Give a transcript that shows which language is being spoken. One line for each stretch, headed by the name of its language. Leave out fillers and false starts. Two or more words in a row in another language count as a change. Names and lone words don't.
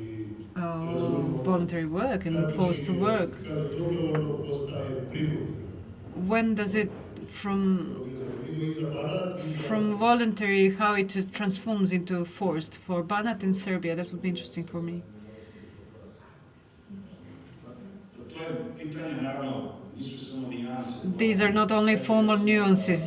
English: voluntary work and forced to work.
Serbian: dobrovoljno postaje prinuđeno.
English: When does it from voluntary, how it transforms into forced? For Banat in Serbia, that would be interesting for me. These are not only formal nuances.